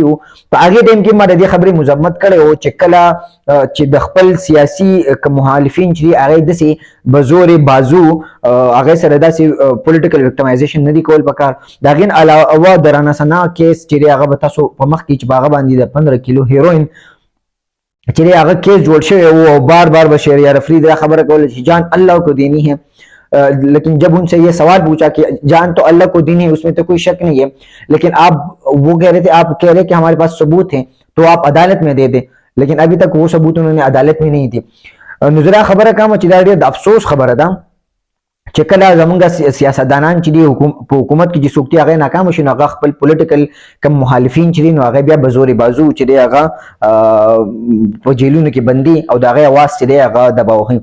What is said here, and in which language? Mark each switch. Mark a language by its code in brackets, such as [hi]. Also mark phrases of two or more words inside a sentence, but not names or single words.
[ps] په هغه ټیم کې ما د دې خبرې مذمت کړې او چې کله چې د خپل سیاسي مخالفین چې هغه دسي بزور بازو هغه سره داسې [en] political victimization [ps] نه دی کول پکار. دا غین علاوه د رانا سنا کیس چې هغه به تاسو په مخ کې چې باغ باندې د 15 کیلو هیروین چلیے هغه کیس جوړ شوی او بار بار بشیر یا رفری دا خبر کول چې [ur] جان اللہ کو دینی ہے، لیکن جب ان سے یہ سوال پوچھا کہ جان تو اللہ کو دینی ہے اس میں تو کوئی شک نہیں ہے، لیکن آپ وہ کہہ رہے تھے، آپ کہہ رہے کہ ہمارے پاس ثبوت ہیں تو آپ عدالت میں دے دیں، لیکن ابھی تک وہ ثبوت انہوں نے عدالت میں نہیں دی. [ps] نظرا خبره کوم چې دا ډېر د افسوس خبره ده چې کله زمونږ سیاستدانان چې دي په حکومت کې چې څوک دي هغه ناکام شي نو هغه خپل پولیټیکل کم مخالفین چې دي نو هغه بیا بزور بازو چې دی هغه په جیلونو کې بندي او د هغه اواز چې دی هغه دباوي.